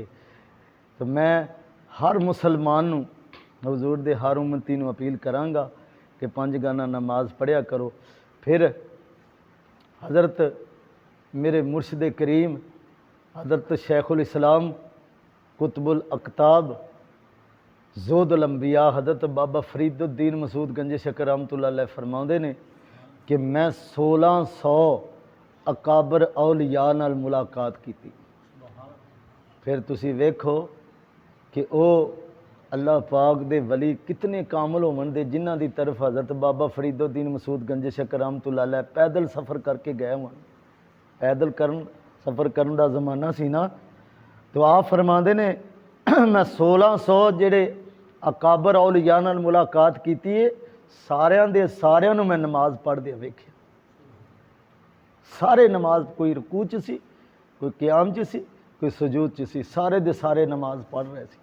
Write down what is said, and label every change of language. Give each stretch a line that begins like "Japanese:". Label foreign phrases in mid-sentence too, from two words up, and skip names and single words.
Punjabi: تو میں ہر مسلمان نوں، حضور دے ہر امتی نوں اپیل کراں گا کہ 5 گانا نماز پڑھیا کرو. پھر حضرت میرے مرشد کریم حضرت شیخ الاسلام قطب الاقطاب زودالانبیاء حضرت بابا فریدالدین مسعود گنج شکر
Arabic: رحمۃ اللہ علیہ
Punjabi: فرماؤندے نے کہ میں 1600 اکابر اولیاء نال ملاقات کی. پھر تسی ویکھو کہ وہ اللہ پاک دے ولی کتنے کامل ہوون دے، جنہاں دی طرف حضرت بابا فریدالدین مسعود گنج شکر
Arabic: رحمۃ اللہ علیہ
Punjabi: پیدل سفر کر کے گئے ہون. پیدل سفر کرن دا زمانہ سی نا، تو آپ فرماتے نے میں 1600 جیڑے اکابر اولیاء نال ملاقات کی ہے، ساریاں دے ساریاں نوں میں نماز پڑھدے ویکھیا. سارے نماز، کوئی رکوع چ سی، کوئی قیام چ سی، کوئی سجود چ سی، سارے دے سارے نماز پڑھ رہے سی.